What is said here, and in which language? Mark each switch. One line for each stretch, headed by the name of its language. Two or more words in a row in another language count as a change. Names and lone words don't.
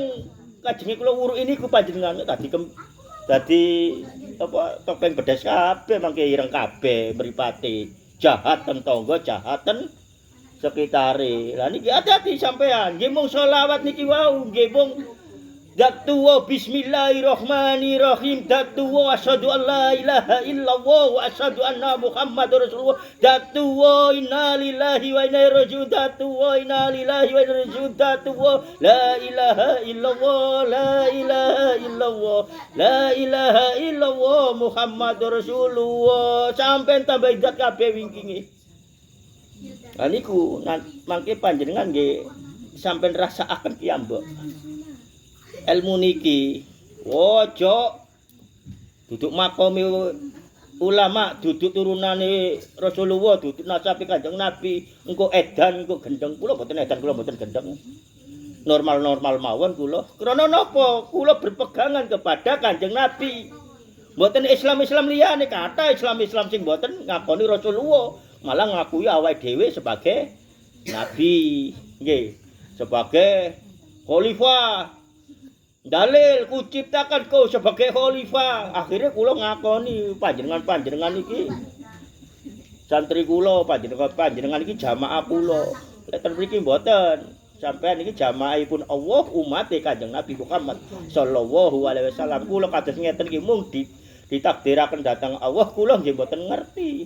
Javanese: Kajenge kula wuruki niku panjenengan tadi apa topeng bedes kabeh mangke ireng kabeh mripate jahat ten tangga jahat ten sekitare. Lah niki hati-hati sampean nggih mung selawat niki wau nggih mung Datuwa
Arabic: بسم الله الرحمن الرحيم. Datuwa أشهد أن لا إله إلا الله وأشهد أن محمدا رسول الله. Datuwa إنا لله وإنا إليه راجعون. Datuwa إنا لله وإنا إليه راجعون. Datuwa لا إله إلا الله، لا إله إلا الله، لا إله إلا الله محمد رسول الله.
Javanese: Sampai tambah zat kabeh wingkinge. Lah niku mangke panjenengan nggih sampeyan rasakaken piyambak. Ilmu niki ojo duduk makome ulama, duduk turunane Rasulullah, duduk nasabe Kanjeng Nabi, engko edan, engko gendeng. Kula mboten edan, kula mboten gendeng. Normal-normal mawon kula. Krana napa?
Indonesian: Kula berpegangan kepada Kanjeng Nabi.
Javanese: Mboten Islam-Islam liyane, kata Islam-Islam sing mboten ngakoni Rasulullah, malah ngakui awake dhewe
Indonesian: sebagai nabi,
Javanese: nggih,
Indonesian: sebagai khalifah. Dalil kuciptakan kau sebagai khalifah.
Javanese: Akhirnya kula ngakoni panjenengan iki santri kula, panjenengan iki jamaah kula. Lek ten mriki mboten. Sampeyan iki jamaahipun Allah umat Kanjeng Nabi Muhammad
Arabic: صلى الله عليه وسلم.
Javanese: Kula kados ngeten iki mung ditakdiraken datang Allah, kula nggih mboten ngerti.